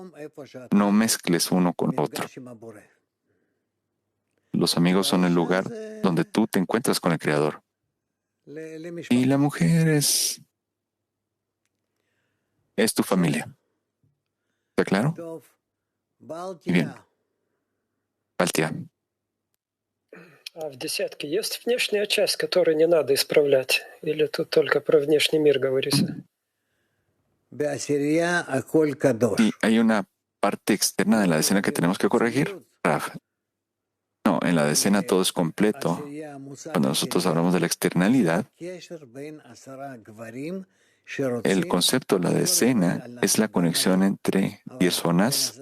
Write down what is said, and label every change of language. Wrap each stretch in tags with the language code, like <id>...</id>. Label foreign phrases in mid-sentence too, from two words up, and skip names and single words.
<es>No mezcles uno con otro. Los amigos son el lugar donde tú te encuentras con el Creador. Y la mujer es tu familia. ¿Está claro? Bien. Baltia.</es> <ru>А в десятке есть внешняя часть, которую не надо исправлять? Или тут только про внешний мир говорится?</ru> <es>Sí, hay una parte externa de la decena que tenemos que corregir, Raf. No, en la decena todo es completo. Cuando nosotros hablamos de la externalidad, El concepto, la decena, es la conexión entre personas.</es>